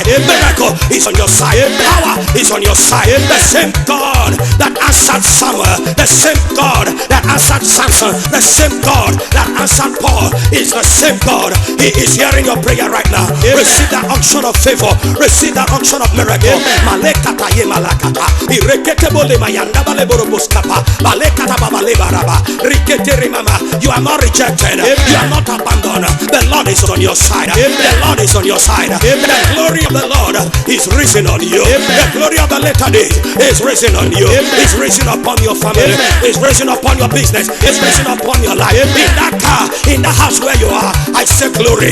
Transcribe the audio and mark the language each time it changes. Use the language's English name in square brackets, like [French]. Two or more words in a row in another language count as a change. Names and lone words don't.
[English] Miracle is on your side. Power is on your side. The same God that answered Samuel, the same God that answered Samson, the same God that answered Paul is the same God. He is hearing your prayer right now. Receive that unction of favor. Receive that unction of miracle. Malekata ye malakata. Ireketebole mayanda baleboroboskapa. Balekata babalebaraba. Riketere mama. You are not rejected. You are not abandoned. The Lord is on your side. The Lord is on your side. The glory of the Lord is risen on you. The glory of the latter day is risen on you. It's risen upon your family. It's risen upon your business. It's risen upon your life. In that car, in the house where you are, I say glory.